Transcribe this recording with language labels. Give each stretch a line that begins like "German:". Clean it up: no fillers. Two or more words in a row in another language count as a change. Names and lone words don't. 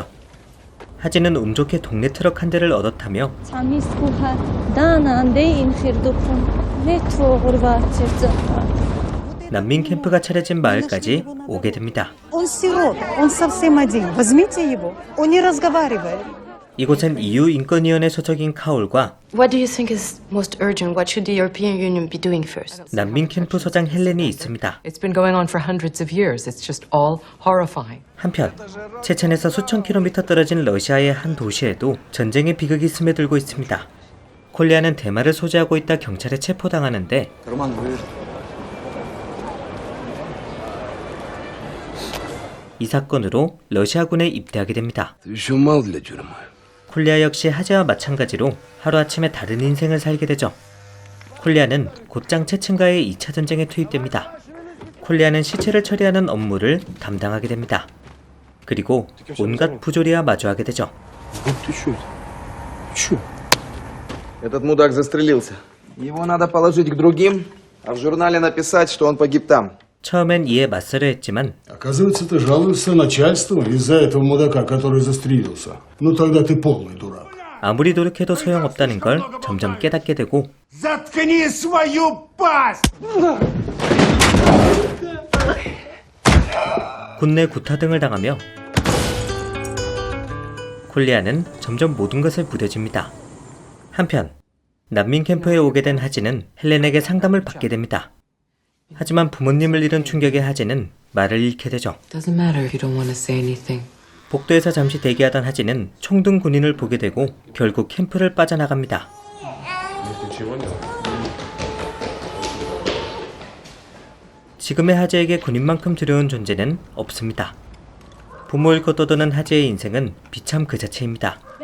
Korean: 하지는 운 좋게 동네 트럭 한 대를 얻어 타며 난민 캠프가 차려진 마을까지 오게 됩니다. 이곳엔 EU 인권위원회 소속인 카올과
English: What do you think is most urgent? What should the European Union be doing first?
Korean: 난민 캠프 소장 헬렌이 있습니다.
English: It's been going on for hundreds of years. It's just all horrifying.
Korean: 한편 체첸에서 수천 킬로미터 떨어진 러시아의 한 도시에도 전쟁의 비극이 스며들고 있습니다. 콜리아는 대마를 소지하고 있다 경찰에 체포당하는데 이 사건으로 러시아군에 입대하게 됩니다. 콜리아 역시 하지와 마찬가지로 하루아침에 다른 인생을 살게 되죠. 콜리아는 곧장 체첸과의 2차 전쟁에 투입됩니다. 콜리아는 시체를 처리하는 업무를 담당하게 됩니다. 그리고 온갖 부조리와 마주하게 되죠.
Russian: Этот мудак застрелился. Его надо положить к другим, а в журнале написать, что он погиб там.
Korean: 처음엔 이에 맞서려 했지만
Russian: Оказывается, ты жалуешься начальству из-за этого мудака, который застрелился. Ну тогда ты полный дурак.
Korean: 아무리 노력해도 소용없다는 걸 점점 깨닫게 되고
Russian: Заткни свою пасть!
Korean: 군내 구타 등을 당하며 콜리아는 점점 모든 것을 무뎌집니다. 한편 난민 캠프에 오게 된 하지는 헬렌에게 상담을 받게 됩니다. 하지만 부모님을 잃은 충격에 하지는 말을 잃게 되죠.
English: Doesn't matter if you don't want to say anything.
Korean: 복도에서 잠시 대기하던 하지는 총등 군인을 보게 되고 결국 캠프를 빠져나갑니다. 지금의 하지에게 군인만큼 두려운 존재는 없습니다. 부모 잃고 떠도는 하지의 인생은 비참 그 자체입니다.